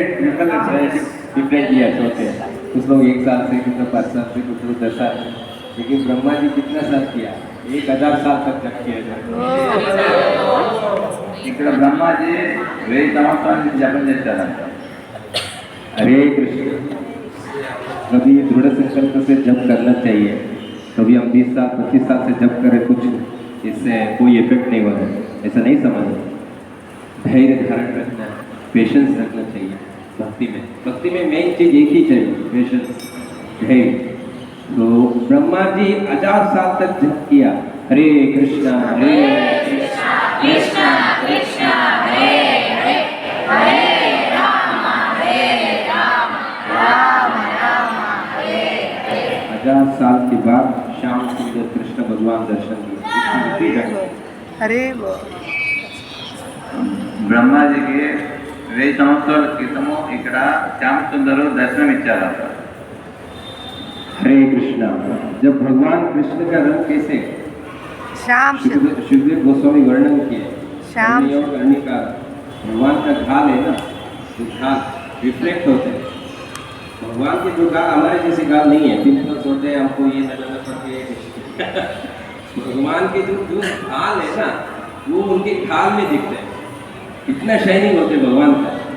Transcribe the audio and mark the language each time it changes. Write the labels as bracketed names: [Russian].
[Hindi] Different years होते हैं। कुछ लोग 1 साल से, कुछ लोग 5 साल से, कुछ लोग 10 साल। लेकिन ब्रह्मा जी कितना साल किया? 1000 साल तक जप किया जाए। [Telugu] ఇక్కడ బ్రహ్మాజీ 1000 సంవత్సరాల నుంచి జపం చేశారంట. [Hindi] हरे कृष्ण। कभी दृढ़ संकल्प से जप करना चाहिए। कभी हम 20 साल 25 साल से जप करें कुछ इससे कोई इफेक्ट नहीं होता, ऐसा नहीं समझना। धैर्य धारण रखना, पेशेंस रखना चाहिए। भक्ति में मेन चीज एक ही चाहिए, पेशेंस, धैर्य। तो ब्रह्मा जी 1000 साल तक जप किया हरे कृष्णा कृष्णा कृष्णा हरे हरे। के बाद श्याम सुंदर कृष्ण भगवान दर्शन दिए। हरे बोल। [Telugu] బ్రహ్మాజీకి 1000 సంవత్సరాల క్రితము ఇక్కడ శ్యామసుందరు దర్శనం ఇచ్చారంట. [Hindi] हरे कृष्णा। जब भगवान कृष्ण का रंग कैसे श्याम सुखदेव गोस्वामी वर्णन किए, श्याम करनी और करनी का भगवान का घाल है ना, जो घाल रिफ्लेक्ट होते हैं। भगवान के जो गाल हमारे जैसे गाल नहीं है, पिंपल्स होते हैं हमको ये लगना पड़ते भगवान के जो जो घाल है ना, वो उनके घाल में दिखते हैं, इतना शाइनिंग होते हैं भगवान का।